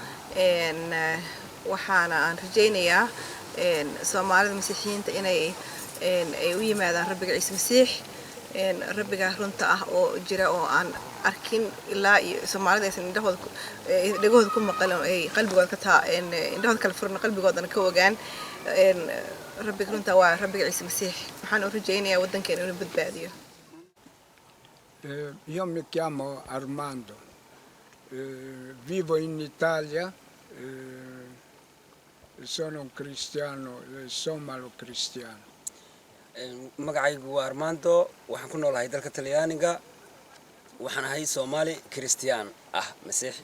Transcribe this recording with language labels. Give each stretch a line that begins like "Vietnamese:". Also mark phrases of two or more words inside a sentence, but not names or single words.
Somali: waxaana aan rajaynayaa Soomaalida Masiixiyiinta inay ay u yimaadaan rabbiga Ciise Masiix rabbiga runta ah oo jira oo aan arkin ilaa iyo Soomaalida aysan dhagahooda ku maqalin ay qalbigooda ka taa indhahooda kala furan qalbigoodana ka ogaan rabbiga runta waa rabbiga ciise masiix waxaan u rajaynayaa waddankeena inuu badbaadiyo.
Italian: Io mi chiamo Armando, vivo in Italia, sono un cristiano, somalo cristiano.
Somali: magacaygu waa Armando waxaan ku noolahay dalka Talyaaniga waxaan ahay Soomaali Kiristiyaan ah Masiixi.